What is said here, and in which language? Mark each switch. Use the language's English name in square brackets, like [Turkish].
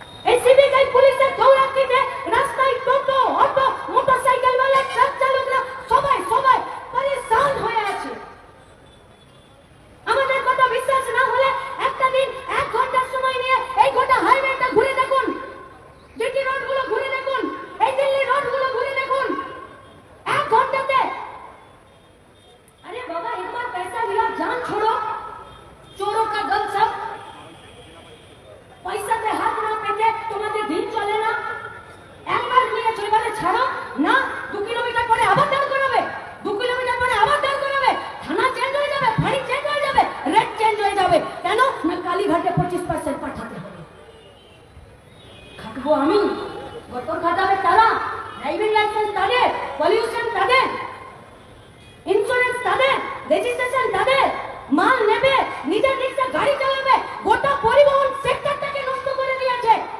[Bangla] এই সিভিক এই পুলিশের দৌরাত্মিতে রাস্তায় টোটো, অটো, মোটরসাইকেল ওয়ালা, ট্রাক চালকরা সবাই পরেশান হয়ে আছে। আমাদের কথা বিশ্বাস না হলে একটা দিন 1 ঘন্টার সময় নিয়ে এই গোটা হাইওয়েটা ঘুরে দেখুন, জিটি রোডগুলো ঘুরে দেখুন, এই দিল্লি রোডগুলো ঘুরে দেখুন 1 ঘন্টাতে। [Hindi] अरे बाबा एक बार पैसा लिया, जान छोड़ो, चोरों का दल सब [Bangla] পয়সাতে হাত না পেতে তোমাদের দিন চলে না। একবার নিয়ে এবারে ছাড়ো না, 2 কিলোমিটার পরে আবার দাঁড় করাবে, 2 কিলোমিটার পরে আবার দাঁড় করাবে, থানা চেঞ্জ হয়ে যাবে, ফাঁড়ি চেঞ্জ হয়ে যাবে, রেট চেঞ্জ হয়ে যাবে। কেন না? কালীঘাটে 25% পাঠাতে হবে। খাটবো আমি, গতর খাটাবে তারা, ড্রাইভিং লাইসেন্স তাদের, পলিউশন তাদের, ইন্স্যুরেন্স তাদের, রেজিস্ট্রেশন তাদের, মাল নেবে, নিজের রিক্সা গাড়ি চালাবে, গোটা পরিবহন সেক্টরটাকে নষ্ট করে দিয়েছে।